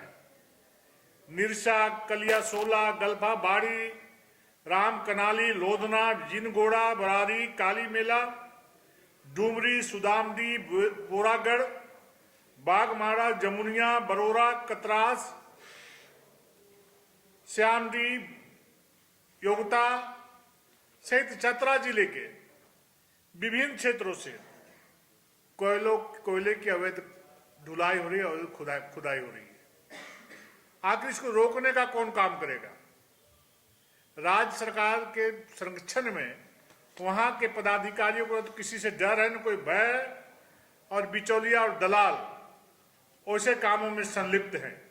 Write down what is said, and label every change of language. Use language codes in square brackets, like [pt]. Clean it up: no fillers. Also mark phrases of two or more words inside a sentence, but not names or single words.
[hi] निरसा, कलियासोला, गल्फा बाड़ी, राम कनाली, लोधना, जिनगोड़ा, बरारी, काली मेला, डूमरी, सुदामदी, बोरागढ़, बागमारा, जमुनिया, बरोरा, कतरास, श्यामडी, योगता सहित चतरा जिले के विभिन्न क्षेत्रों से कोयले की अवैध ढुलाई हो रही है और खुदाई हो रही है। आखिर इसको रोकने का कौन काम करेगा? राज्य सरकार के संरक्षण में वहां के पदाधिकारियों को तो किसी से डर है न कोई भय, और बिचौलिया और दलाल ऐसे कामों में संलिप्त हैं।